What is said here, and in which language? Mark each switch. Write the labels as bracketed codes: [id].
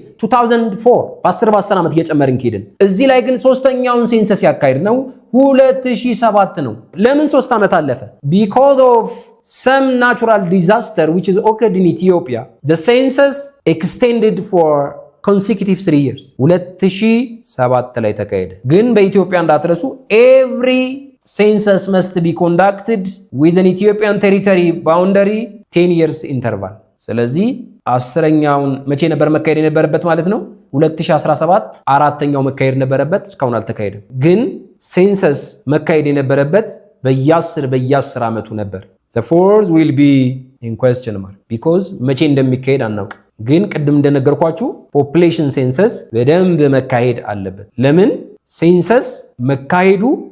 [am] 2004 በ10 ዓመት እየጨመርን ከሄድን። እዚህ ላይ ግን ሶስተኛውን ሴንሰስ ያካሄድ ነው 2007 ነው። ለምን 3 ዓመት አለፈ? [en] because of some natural disaster which is occurred in Ethiopia. The census extended for consecutive 3 years 2007 ላይ ተካሄደ። ግን በኢትዮጵያ እንዳትረሱ every [am] census must be conducted within Ethiopian territory boundary 10 years interval ስለዚህ 10ኛውን መቼ ነበር መካሄድ የነበረበት ማለት ነው 2017 አራተኛው መካሄድ ነበረበት እስካሁን አልተካሄደም ግን ሴንሰስ መካሄድ የነበረበት በየ10 ዓመቱ ነበር the fourth will be in question mark because መቼ እንደሚካሄድ አናውቅ ግን ቅድም እንደነገርኳችሁ population census በደንብ መካሄድ አለበት ለምን ሴንሰስ መካሄዱ